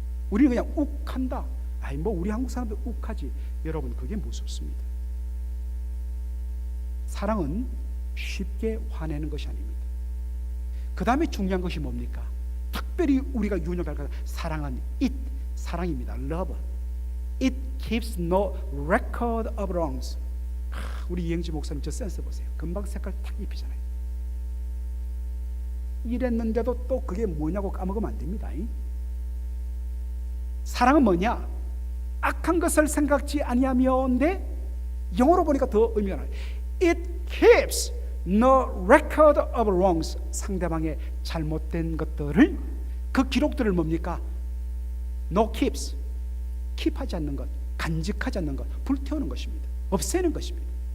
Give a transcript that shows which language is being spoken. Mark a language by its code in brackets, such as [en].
[ko] 우리는 그냥 욱한다. 아이 뭐 우리 한국 사람들 욱하지. 여러분, 그게 무섭습니다. 사랑은 쉽게 화내는 것이 아닙니다. 그 다음에 중요한 것이 뭡니까? 특별히 우리가 유념할 것, 사랑은 it, 사랑입니다. [en] love. It keeps no record of wrongs. [ko] 우리 이행지 목사님 저 센스 보세요. 금방 색깔 탁 입히잖아요. 이랬는데도 또 그게 뭐냐고 까먹으면 안 됩니다. 사랑은 뭐냐? 악한 것을 생각지 아니하며인데 영어로 보니까 더 의미가 나요. [en] It keeps no record of wrongs. [ko] 상대방의 잘못된 것들을, 그 기록들을 뭡니까? [en] No keeps, [ko] 킵하지 않는 것, 간직하지 않는 것, 불태우는 것입니다. 없애는 것입니다.